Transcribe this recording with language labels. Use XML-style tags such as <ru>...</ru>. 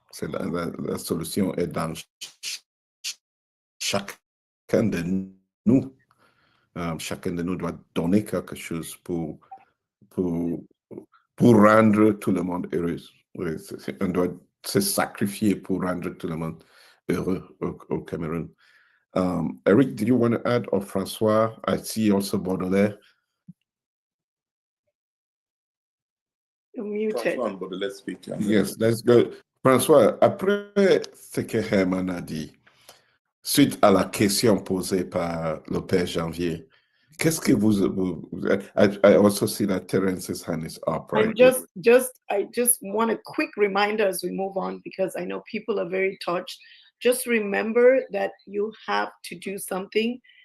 <fr>La solution est dans chacun de nous. Chacun de nous doit donner quelque chose pour rendre tout le monde heureux. Oui, on doit se sacrifier pour rendre tout le monde heureux au Cameroun.</fr> <en>Eric, did you want to add, or François? I see also Baudelaire. Muted. François and Baudelaire speak. Yes, let's go.</en> <fr>François, après ce que Herman a dit, suite à la question posée par le Père Janvier, qu'est-ce que</fr> <en>I also see that Terence's hand is up, right? I just want a quick reminder as we move on, because I know people are very touched. Just remember that you have to do something.</en>